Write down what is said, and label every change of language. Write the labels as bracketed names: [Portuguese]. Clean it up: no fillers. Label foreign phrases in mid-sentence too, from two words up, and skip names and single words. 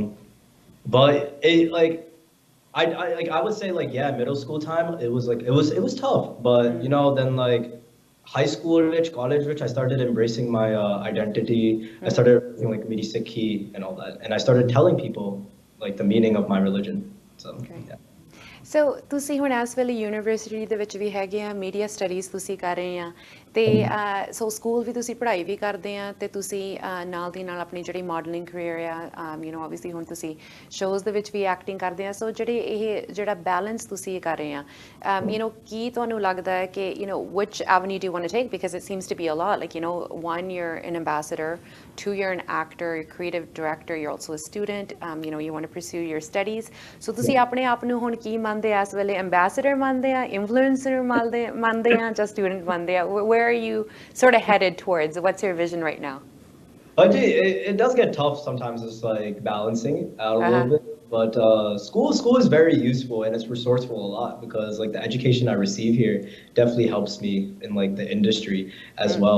[English] But it like I would say like, yeah, middle school time it was tough. But you know, then like high school college I started embracing my identity. I started embracing like [Punjabi] ਮੇਰੀ ਸਿੱਖੀ [English] and all that, and I started telling people like the meaning of my religion. So yeah. [Punjabi] ਸੋ ਤੁਸੀਂ ਹੁਣ ਇਸ ਵੇਲੇ ਯੂਨੀਵਰਸਿਟੀ ਦੇ ਵਿੱਚ ਵੀ ਹੈਗੇ ਆ, [English] media studies [Punjabi] ਤੁਸੀਂ ਕਰ ਰਹੇ ਆ, ਤੇ ਸੋ ਸਕੂਲ ਵੀ ਤੁਸੀਂ ਪੜ੍ਹਾਈ ਵੀ ਕਰਦੇ ਆ, ਤੇ ਤੁਸੀਂ ਨਾਲ ਦੀ ਨਾਲ ਆਪਣੀ ਜਿਹੜੀ [English] modeling career [Punjabi] ਆ, [English] you know obviously [Punjabi] ਹੁਣ ਤੁਸੀਂ ਸ਼ੋਜ਼ ਦੇ ਵਿੱਚ ਵੀ ਐਕਟਿੰਗ ਕਰਦੇ ਆ। ਸੋ ਜਿਹੜਾ ਬੈਲੈਂਸ ਤੁਸੀਂ ਕਰ ਰਹੇ ਆ, [English] you know [Punjabi] ਕੀ ਤੁਹਾਨੂੰ ਲੱਗਦਾ ਹੈ ਕਿ [English] you know which avenue do you want to take, because it seems to be a lot, like you know 1 you're an ambassador, 2 you're an actor, you're a creative director, you're also a student, you know, you want to pursue your studies. [Punjabi] So ਤੁਸੀਂ ਆਪਣੇ ਆਪ ਨੂੰ ਹੁਣ ਕੀ ਮੰਨਦੇ ਆ ਇਸ ਵੇਲੇ? ਐਂਬੈਸਡਰ ਮੰਨਦੇ ਆ, ਇਨਫਲੂਐਂਸਰ ਮੰਨਦੇ ਆ, ਜਾਂ ਸਟੂਡੈਂਟ ਮੰਨਦੇ ਆ? [English] Where are you sort of headed towards? What's your vision right now? It does get tough sometimes, just like balancing out a little bit. But school is very useful, and it's resourceful a lot, because like the education I receive here definitely helps me in like the industry as well.